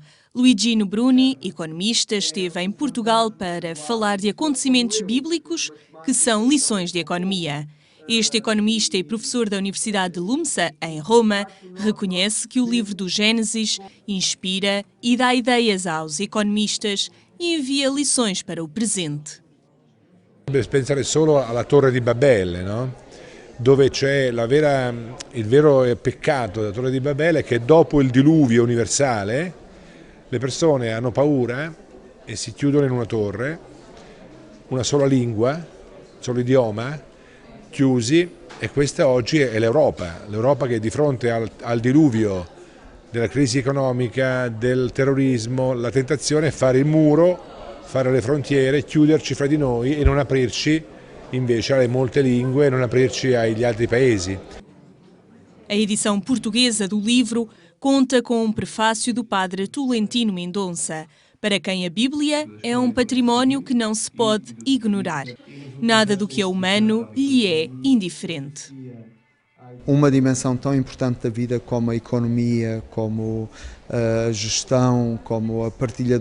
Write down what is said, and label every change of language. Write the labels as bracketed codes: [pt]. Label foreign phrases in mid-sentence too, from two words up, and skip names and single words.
[pt] Luigino Bruni, economista, esteve em Portugal para falar de acontecimentos bíblicos que são lições de economia. Este economista e professor da Universidade de Lumsa, em Roma, reconhece que o livro do Gênesis inspira e dá ideias aos economistas e envia lições para o presente. [it] Pensare solo alla Torre di Babele, no? Dove c'è il vero peccato della Torre di Babele è che dopo il diluvio universale le persone hanno paura e si chiudono in una torre, una sola lingua, solo idioma, chiusi, e questa oggi è l'Europa che di fronte al diluvio della crisi economica, del terrorismo, la tentazione è fare il muro, fare le frontiere, chiuderci fra di noi e non aprirci invece alle molte lingue e non aprirci agli altri paesi. [pt] A edição portuguesa do livro conta com um prefácio do padre Tolentino Mendonça, para quem a Bíblia é um património que não se pode ignorar. Nada do que é humano lhe é indiferente. Uma dimensão tão importante da vida como a economia, como a gestão, como a partilha